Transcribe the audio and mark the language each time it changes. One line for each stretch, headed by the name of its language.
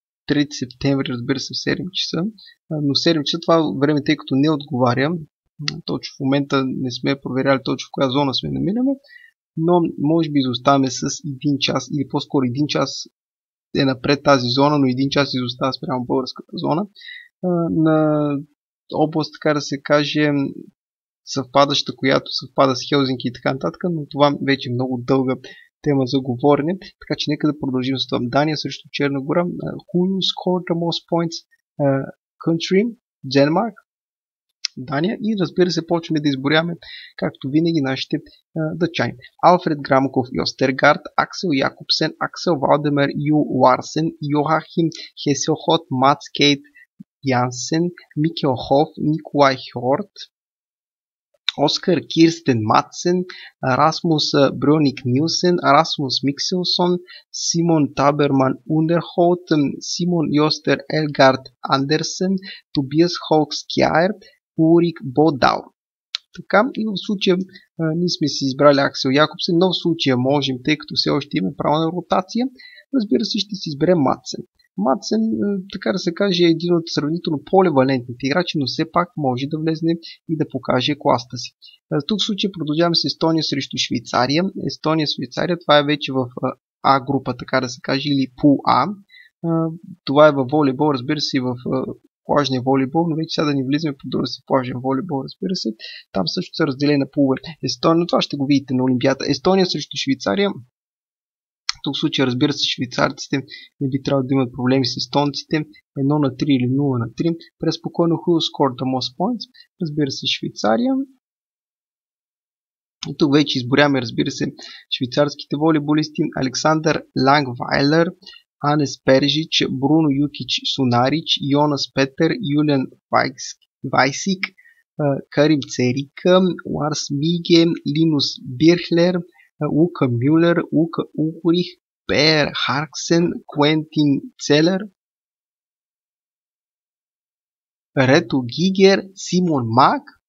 Bulgarian: 3 септември, разбира се, в 7 часа. Но 7 часа това време, тъй като не отговаря, точно в момента не сме проверяли точно в коя зона сме намираме, но може би изоставаме с 1 час, или по-скоро 1 час е напред тази зона, но 1 час изостава спрямо българската зона. На област, така да се каже, съвпадаща, която съвпада с Хелзинки и така нататък, но това вече е много дълга тема за говорене, така че нека да продължим с това. Дания срещу Черна гора.
English: Who scored the most points?
Bulgarian: Country, Denmark, Дания, и разбира се почваме да изборяваме, както винаги, нашите дъчани. Алфред Грамков и Остергард, Аксел Якобсен, Аксел Валдемер Ю Ларсен, Йохахим Хеселхот, Мац Кейт Янсен, Микел Хоф, Николай Хьорт, Оскар Кирстен Матсен, Расмус Брюник Нилсен, Расмус Микселсон, Симон Таберман Ундерхолт, Симон Йостер Елгард Андерсен, Тобиас Холкскяер, Урик Бодал. Така, и в случая ние сме си избрали Аксел Якобсен, но в случая можем, тъй като все още имаме право на ротация, разбира се, ще си изберем Матсен. Матсен, така да се каже, е един от сравнително по-левалентните играчи, но все пак може да влезне и да покаже класта си. Тук в случая продължаваме с Естония срещу Швейцария. Естония-Швейцария, това е вече в А група, така да се каже, или Пул А. Това е във волейбол, разбира се, и в плажния волейбол, но вече сега да ни влизаме по друга си плажен волейбол, разбира се. Там също са разделени на пулове. Естония, но това ще го видите на Олимпиада. Естония срещу Швейцария. Тук в случая, разбира се, швейцарците не би трябвало да имат проблеми с естонците. 1-3 или 0-3. Преспокойно
English: who scored the most points.
Bulgarian: Разбира се, Швейцария. И тук вече изборяме, разбира се, швейцарските волейболисти. Александър Лангвайлер, Анес Пержич, Бруно Юкич Сунарич, Йонас Петър, Юлиан Вайсик, Карим Церика, Ларс Миге, Линус Бирхлер, Лука Мюлер, Лука Ухрих, Пер Харксен, Квентин Целер, Рето Гигер, Симон Мак.